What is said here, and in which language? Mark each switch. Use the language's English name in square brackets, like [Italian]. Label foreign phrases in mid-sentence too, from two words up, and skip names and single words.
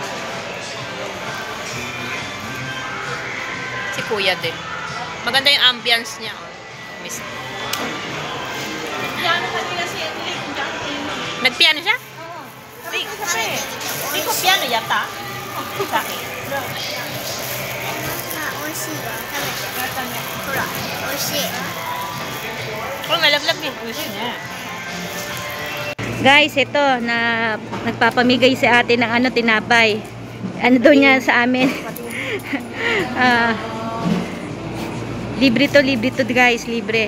[Filipino] Si Kuya din. Maganda yung ambience niya. Oh. Miss. Piano kanina si Emily. Nagpiano siya? Hindi ko piano yata. Sa akin. [Japanese] 美味しいわ。ほら、美味しい。 [Filipino] Oh, malablag din. Uy, niya. Guys, ito na nagpapamigay si ate ng tinapay. Ano daw niya sa amin? Libre to guys, libre.